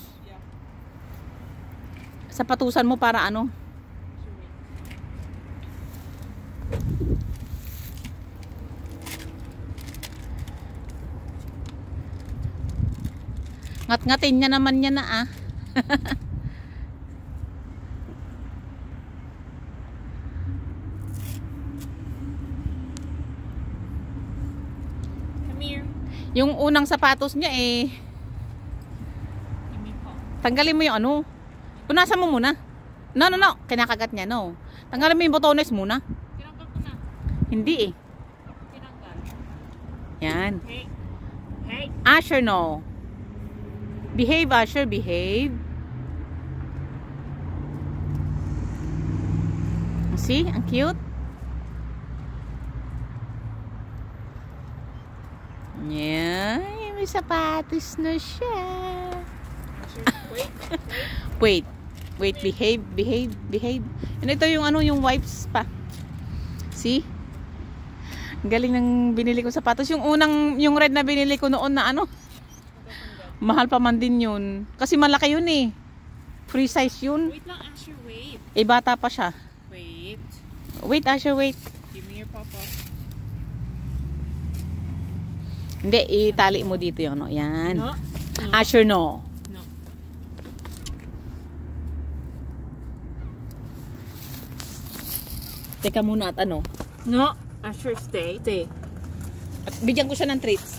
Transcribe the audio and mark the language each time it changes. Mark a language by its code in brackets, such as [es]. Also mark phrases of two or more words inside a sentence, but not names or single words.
[tl] Yeah. Sapatusan mo para ano. Ngat-ngatin niya naman niya na ah. [en] Come here. [tl] Yung unang sapatos niya eh. [en] Give me paw. [tl] Tanggalin mo yung ano. Punasan mo muna. No. Kinakagat niya, no. Tanggalin mo yung botones muna. Tinanggal ko na. Hindi eh. Tinanggal. Yan. [en] Hey. Asher, no. Behave, Asher. Behave. See? [tl] Ang cute. Yan. May sapatos na siya. [en] Wait. Wait, behave. [tl] And ito yung ano, yung wipes pa. See? Ang galing ng binili ko sapatos. Yung red na binili ko noon na ano. Mahal pa man din yun. Kasi malaki yun eh. [en] Free size [tl] yun. Wait lang, Asher, wait. Eh, bata pa siya. Wait. [en] Wait, Asher, wait. Give me your papa. [tl] Hindi, itali mo dito yung ano. Yan. [en] No. No. Asher, no. No. [tl] Teka muna at ano. [en] No. Asher, stay. Stay. [tl] At bigyan ko siya ng treats.